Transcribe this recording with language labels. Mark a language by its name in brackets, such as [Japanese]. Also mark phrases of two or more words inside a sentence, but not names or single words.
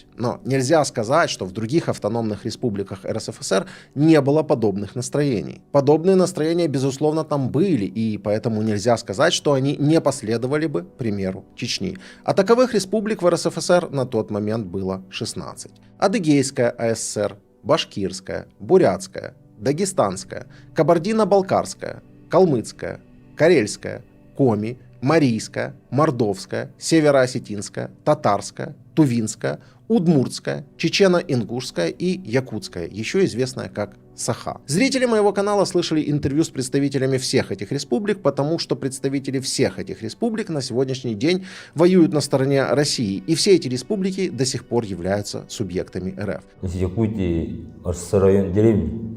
[Russian] Но нельзя сказать, что в других автономных республиках РСФСР не было подобных настроений. Подобные настроения, безусловно, там были, и поэтому нельзя сказать, что они не последовали бы примеру Чечни. А таковых республик в РСФСР на тот момент было 16. Адыгейская АССР, Башкирская, Бурятская, Дагестанская, Кабардино-Балкарская, Калмыцкая, Карельская, Коми, Марийская, Мордовская, Североосетинская, Татарская, Тувинская, Удмуртская, Чечено-Ингушская и Якутская, еще известная как Саха. Зрители моего канала слышали интервью с представителями всех этих республик, потому что представители всех этих республик на сегодняшний день воюют на стороне России, и все эти республики до сих пор являются субъектами РФ. Из Якутии, район деревни.